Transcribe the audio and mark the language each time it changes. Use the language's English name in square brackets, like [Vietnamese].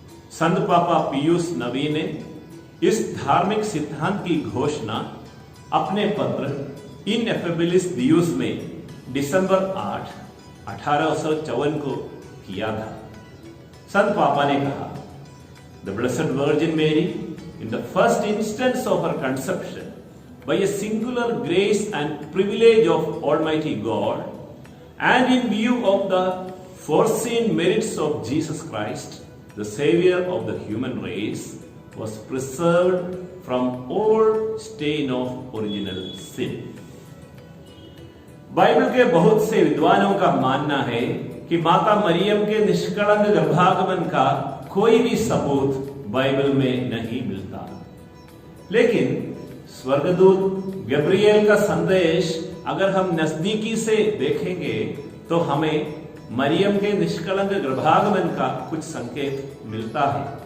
[Hindi] संत पापा पियूस नवी ने इस धार्मिक सिद्धांत की घोषणा अपने पत्र इनएफेबिलिस दियुस में दिसंबर 8, 1854 को किया था। संत पापा ने कहा, [English] The Blessed Virgin Mary, in the first instance of her conception, by a singular grace and privilege of Almighty God, and in view of the foreseen merits of Jesus Christ, the Savior of the human race, was preserved from all stain of original sin. [Hindi] Bible के बहुत से विद्वानों का मानना है कि माता मरियम के निष्कलंक गर्भागमन का कोई भी सबूत बाइबल में नहीं मिलता, लेकिन स्वर्गदूत गब्रिएल का संदेश अगर हम नजदीकी से देखेंगे तो हमें मरियम के निष्कलंक गर्भागमन का कुछ संकेत मिलता है।